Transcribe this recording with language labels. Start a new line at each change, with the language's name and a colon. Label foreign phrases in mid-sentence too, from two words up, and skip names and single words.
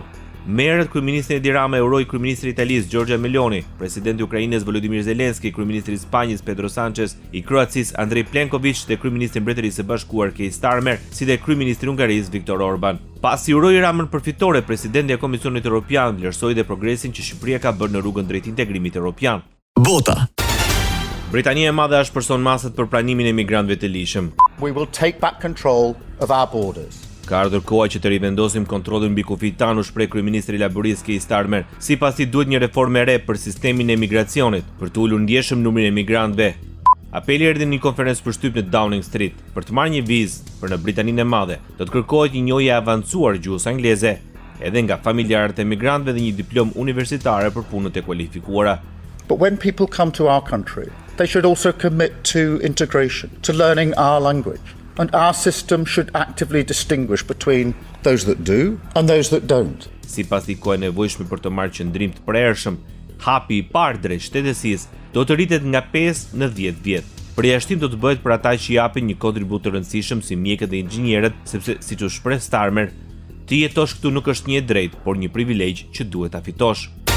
Albanian: Merret kryeministri Edi Rama e uroi kryeministri i Italisë Giorgia Meloni, presidenti i Ukrainës Volodymyr Zelensky, kryeministri i Spanjës Pedro Sánchez, i Kroacisë Andrej Plenković dhe kryeministri i Mbretërisë së Bashkuar Keir Starmer, si dhe kryeministri i Hungarisë Viktor Orban. Pasi uroi Ramën për fitore, presidenti i Komisionit Evropian vlerësoi dhe progresin që Shqipëria ka bërë në rrugën drejt integrimit evropian. Bota. Britania e Madhe është person masat për pranimin e migrantëve të lishëm.
English: We will take back control of our borders.
Albanian: Ka ardhur koha që të rivendosim kontrollin mbi kufijt tanë, u shpreh kryeministri laborist Keir Starmer. Sipas tij duhet një reformë e re për sistemin e migracionit, për të ulur ndjeshëm numrin e migrantëve. Apeli erdhi në një konferencë për shtyp në Downing Street. Për të marrë një vizë për në Britaninë e Madhe, do të kërkohet një njohje e avancuar gjuhës angleze, edhe nga familjarët e migrantëve dhe një diplomë universitare për punët e kualifikuara.
English: But when people come to our country, they should also commit to integration, to learning our language. And our system should actively distinguish between those that do and those that don't.
Albanian: Sipas tij, koha e nevojshme për të marrë qëndrim të prershëm, hapi i parë drejt shtetësisë do të rritet nga 5 në 10 vjet. Përjashtim do të bëhet për ata që japin një kontribut të rëndësishëm si mjekët dhe inxhinierët, sepse siç u shpreh Starmer, të jetosh këtu nuk është një drejt, por një privilegj që duhet ta fitosh.